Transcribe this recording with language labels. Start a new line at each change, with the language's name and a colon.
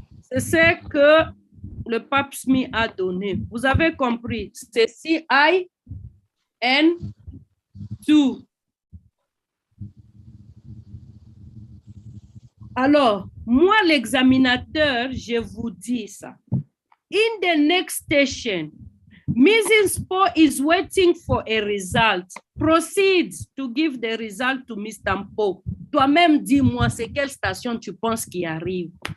French: C'est ce que le pape Smith a donné. Vous avez compris. C'est CIN2. Alors, moi, l'examinateur, je vous dis ça.
English: In the next station, Mrs. Poe is waiting for a result. Proceed to give the result to Mr. Poe.
French: Toi-même, dis-moi, c'est quelle station tu penses qui arrive?